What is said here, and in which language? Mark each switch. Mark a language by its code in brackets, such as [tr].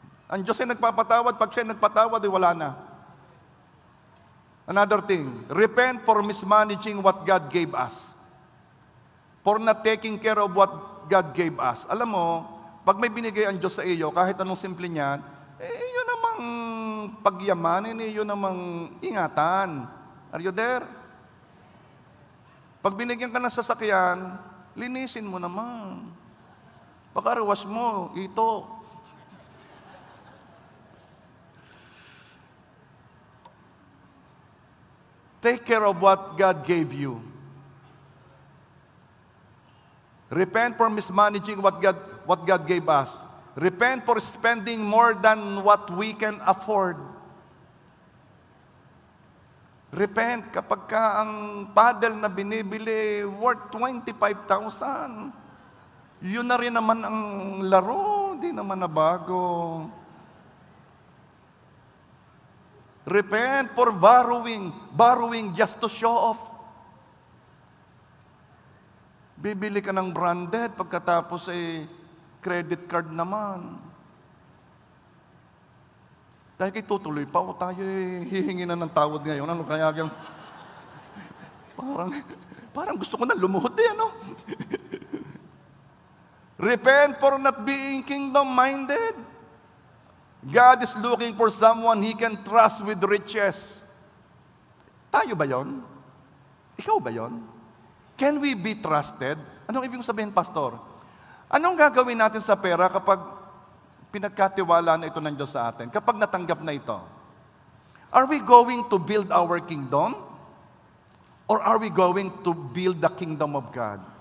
[tl] Ang Diyos ay nagpapatawad. Pag siya nagpatawad, wala na. [en] Another thing, repent for mismanaging what God gave us. For not taking care of what God gave us. [tl] Alam mo, pag may binigay ang Diyos sa iyo, kahit anong simple niyan, yun namang pagyamanin, yun namang ingatan. [en] Are you there? [tl] Pag binigyan ka ng sasakyan, linisin mo naman. Pagkarawas mo, ito. [en] Take care of what God gave you. Repent for mismanaging what God gave us. Repent for spending more than what we can afford. [tl] Repent kapag ka ang paddle na binibili worth 25,000. Yun na rin naman ang laro, hindi naman na bago. [en] Repent for borrowing just to show off. [tl] Bibili ka ng branded, pagkatapos credit card naman. Dahil tutuloy pa, tayo hihingi na ng tawad ngayon. Ano kaya yung... Parang, parang gusto ko na lumuhod ano? [en] Repent for not being kingdom-minded. God is looking for someone He can trust with riches. [tl] Tayo ba yon? Ikaw ba yon? [en] Can we be trusted? [tl] Anong ibig sabihin, Pastor? Anong gagawin natin sa pera kapag pinagkatiwala na ito ng Diyos sa atin? Kapag natanggap na ito? [en] Are we going to build our kingdom? Or are we going to build the kingdom of God?